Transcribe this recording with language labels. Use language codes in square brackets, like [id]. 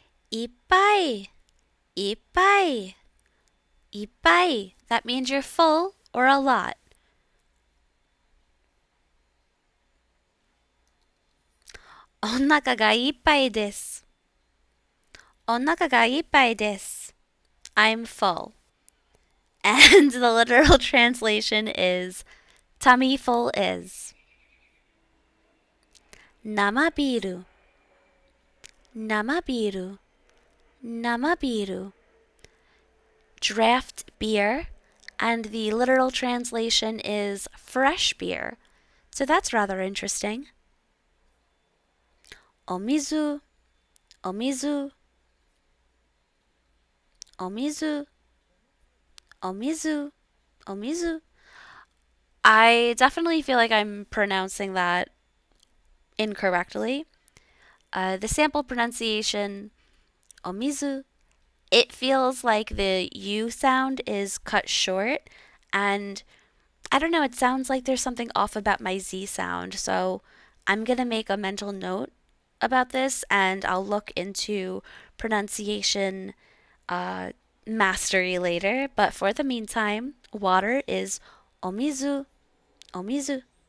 [ja] いっぱい、いっぱい、いっぱい. [en] That means you're full or a lot. [ja] お腹がいっぱいです。お腹がいっぱいです。 [en] I'm full. And the literal translation is tummy full is. [ja] 生ビール、生ビール、生ビール. [en] Draft beer, and the literal translation is fresh beer. So that's rather interesting. [ja] お水、お水、お水、お水、お水. [en] I definitely feel like I'm pronouncing that incorrectly. The sample pronunciation, omizu, it feels like the U sound is cut short, and I don't know, it sounds like there's something off about my Z sound, so I'm gonna make a mental note about this and I'll look into pronunciation mastery later, but for the meantime, water is omizu, omizu.